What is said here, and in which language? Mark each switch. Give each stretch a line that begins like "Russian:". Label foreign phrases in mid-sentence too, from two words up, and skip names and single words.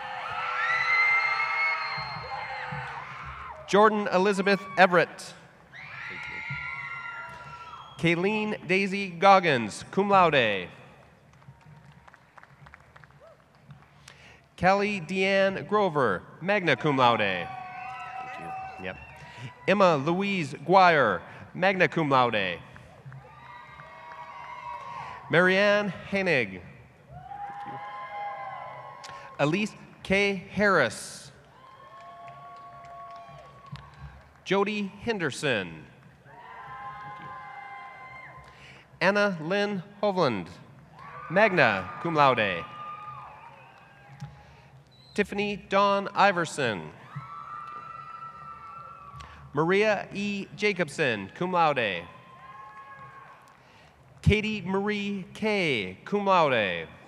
English: Jordan Elizabeth Everett. Kayleen Daisy Goggins,
Latin: cum laude.
English: Kelly Deanne Grover,
Latin: magna cum laude.
English: Thank you. Yep. Emma Louise Guire,
Latin: magna cum laude.
English: Marianne Hennig. Elise K. Harris. Jody Henderson. Anna Lynn Hovland,
Latin: magna cum laude.
English: Tiffany Dawn Iverson. Maria E. Jacobson,
Latin: cum laude.
English: Katie Marie K.,
Latin: cum laude.